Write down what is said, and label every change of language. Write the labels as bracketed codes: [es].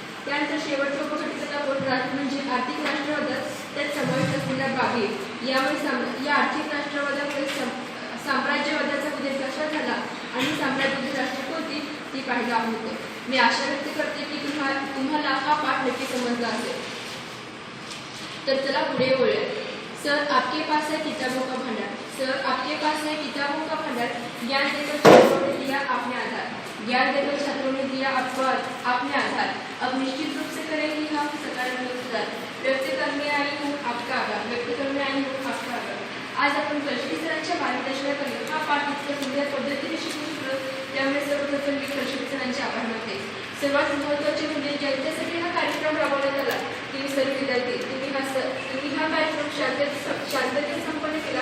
[mr] त्यानंतर शेवटच्या उपघटकात आपण म्हणजे आर्थिक राष्ट्रवादात त्यात समाविष्ट असलेल्या बाबी, यामुळे या आर्थिक राष्ट्रवादामुळे साम्राज्यवादाचा उदय कसा झाला आणि साम्राज्याची राष्ट्र कोणती ती पाहिलं आहोत. मी आशा व्यक्त करते की तुम्हाला हा पाठ नक्की समजला असेल. तर चला पुढे बोलूया. [hi] सर आपके पास है किताबों का भंडार. सर आपके पास है किताबों का भंडार. ज्ञान देकर छात्रों ने दिया आपने आधार. ज्ञान देकर छात्रों ने दिया आपने आधार. अब निश्चित रूप से करेंगे हम सकारात्मक सुधार. व्यक्त करने आई हूँ आपका आभार. व्यक्त करने आई हूँ आपका आभार. [mr] आज आपण कलशेट्टी सरांच्या मार्गदर्शनाखाली हा पाठ इतक्या सुंदर पद्धतीने शिकू शकलो, त्यामुळे सर्वप्रथम मी कलशेट्टी सरांचे आभार मानते. सर्वात महत्त्वाचे म्हणजे ज्यांच्यासाठी हा कार्यक्रम राबवण्यात आला ते सर्व विद्यार्थी. तुम्ही हा कार्यक्रम शांततेत संपन्न